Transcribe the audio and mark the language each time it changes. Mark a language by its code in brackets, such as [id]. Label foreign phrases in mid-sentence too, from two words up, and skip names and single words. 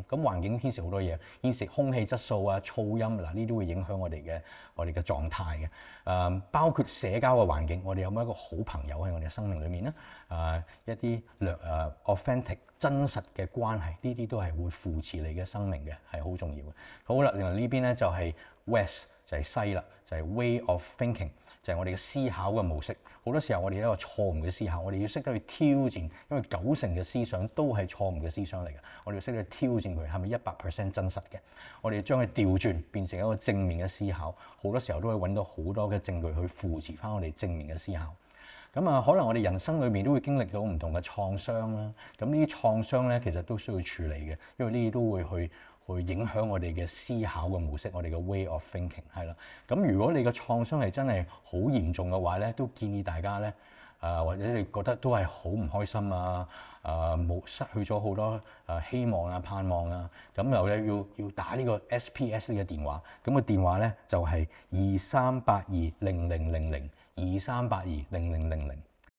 [yue] 咁環境牽涉好多嘢，牽涉空氣質素啊、噪音嗱，呢啲會影響我哋嘅狀態嘅。包括社交嘅環境，我哋有冇一個好朋友喺我哋嘅生命裏面咧？一啲authentic 真實嘅關係，呢啲都係會扶持你嘅生命嘅，係好重要嘅。好啦，另外呢邊咧就係 West， 就係西啦，就係 [en] way of thinking。 [yue] 就係我哋嘅思考嘅模式，好多時候我哋有一個錯誤嘅思考，我哋要識得去挑戰，因為90%嘅思想都係錯誤嘅思想嚟嘅，我哋要識得去挑戰佢係咪100% 真實嘅，我哋要將佢調轉變成一個正面嘅思考，好多時候都會揾到好多嘅證據去扶持翻我哋正面嘅思考。可能我哋人生裏面都會經歷到唔同嘅創傷啦，咁呢啲創傷咧其實都需要處理嘅，因為呢啲都會去影響我哋嘅思考嘅模式，我哋嘅 [en] way of thinking [yue] 係啦。咁如果你嘅創傷係真係好嚴重嘅話咧，都建議大家咧，或者你覺得都係好唔開心啊，冇失去咗好多希望啊、盼望啊，咁又咧要打呢個 SPS 呢個電話，咁個電話咧就係23820000，23820000。